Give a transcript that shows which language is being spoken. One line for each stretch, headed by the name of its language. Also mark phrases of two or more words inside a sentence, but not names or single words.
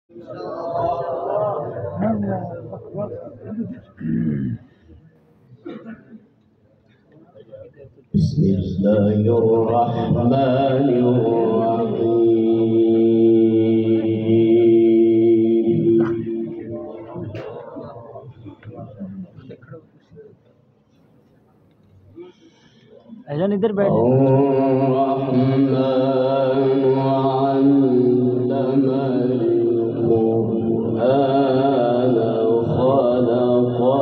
Arabic: بسم الله الرحمن الرحيم.
Hindi: अजन इधर बैठ
Arabic: الرحمن علم القرآن خلق